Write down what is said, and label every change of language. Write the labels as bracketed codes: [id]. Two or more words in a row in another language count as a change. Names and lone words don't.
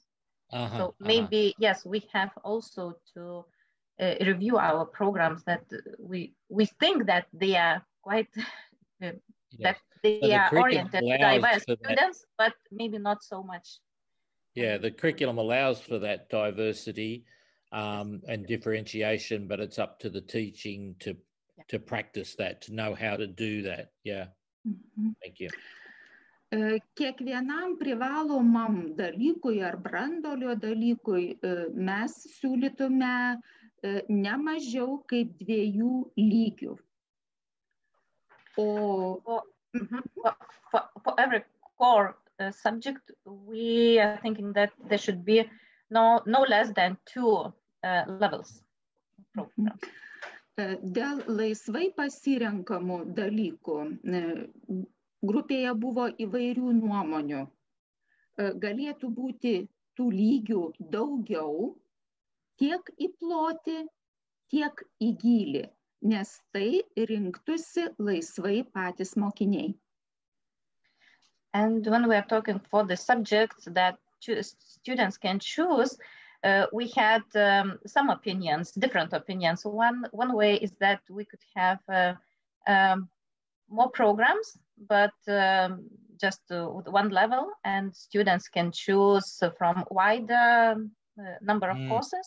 [en] So maybe, yes, we have also to review our programs that we think that they are quite, that they are oriented to diverse students, but maybe not so much. Yeah, the curriculum allows for that diversity and differentiation, but it's up to the teaching to practice that, to know how to do that. Yeah, thank you. [lt] Kiekvienam privalomam dalykui ar brandolio dalykui mes siūlytume ne mažiau kaip 2 lygių. [en] For every core subject, we are thinking that there should be no less than 2 levels. [lt] Dėl laisvai pasirenkamų dalykų grupėje buvo įvairių nuomonių. Galėtų būti tų lygių daugiau, tiek į plotį, tiek į gylį, nes tai rinktųsi laisvai patys mokiniai. [en] And when we are talking for the subjects that students can choose, we had some opinions, different opinions. One way is that we could have more programs, but just with one level, and students can choose from wider number of courses.